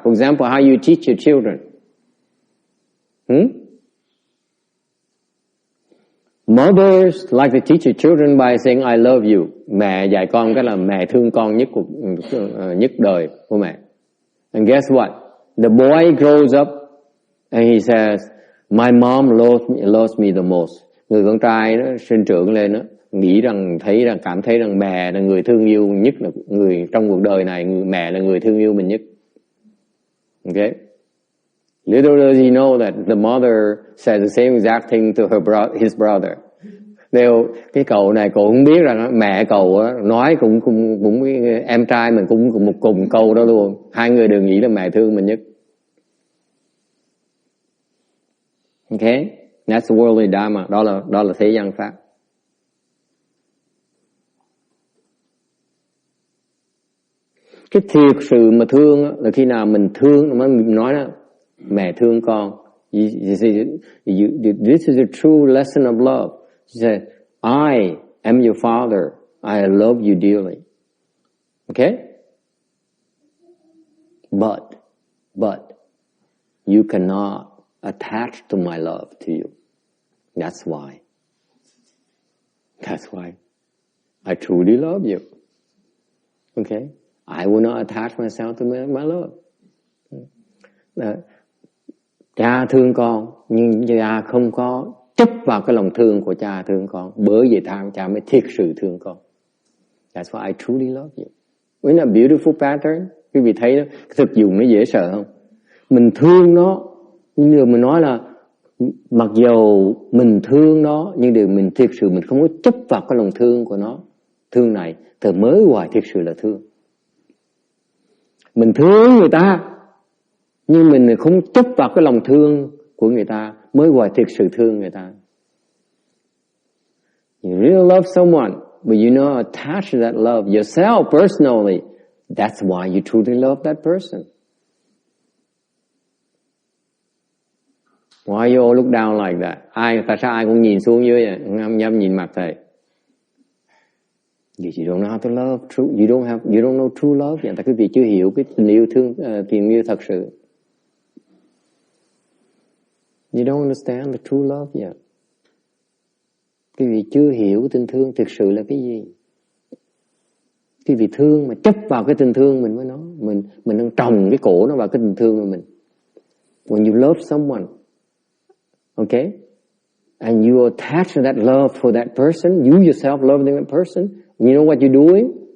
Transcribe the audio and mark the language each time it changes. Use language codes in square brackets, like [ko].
[en] For example, how you teach your children. Mothers like to teach your children by saying I love you. [vi] Mẹ dạy con cái là mẹ thương con nhất đời của mẹ. [en] And guess what? The boy grows up and he says, my mom loves me the most. [vi] Người con trai nó sinh trưởng lên đó, cảm thấy rằng mẹ là người thương yêu nhất, là người trong cuộc đời này, mẹ là người thương yêu mình nhất. [en] Okay? Little does he know that the mother said the same exact thing to his brother. [vi] Cái cậu này cậu không biết rằng mẹ cậu nói cũng em trai mình cũng một cùng câu đó luôn. Hai người đều nghĩ là mẹ thương mình nhất. [en] Okay? That's worldly dharma. [vi] Đó là thế gian pháp. Cái thiệt sự mà thương là khi nào mình thương, mình nói đó, mẹ thương con. [en] This is a true lesson of love. She said, I am your father. I love you dearly. Okay? But you cannot attach to my love to you. That's why I truly love you. Okay? I will not attach myself to my love. [vi] Cha thương con, nhưng cha không có chấp vào cái lòng thương của cha thương con. Bởi vậy cha mới thiệt sự thương con. [en] That's why I truly love you. Isn't that a beautiful pattern? [vi] Quý vị thấy đó, thực dụng nó dễ sợ không? Mình thương nó, nhưng điều mình nói là mặc dù mình thương nó, nhưng điều mình thiệt sự mình không có chấp vào cái lòng thương của nó. Thương này, thì mới gọi thiệt sự là thương. Mình thương người ta, nhưng mình không chấp vào cái lòng thương của người ta mới gọi thiệt sự thương người ta. [en] You really love someone, but you know attached to that love yourself personally. That's why you truly love that person. Why you all look down like that? [vi] Tại sao ai cũng nhìn xuống dưới vậy? Không dám nhìn mặt thầy. [en] You don't know how to love true. You don't know true love. [vi] Tại quý vị chưa hiểu cái tình yêu tình yêu thật sự. [en] You don't understand the true love yet. [vi] Quý vị chưa hiểu tình thương thực sự là cái gì. Quý vị thương mà chấp vào cái tình thương mình với nó, mình đang trồng cái cổ nó vào cái tình thương của mình. [en] When you love someone, okay, and you attach to that love for that person, you yourself love that person, you know what you're doing?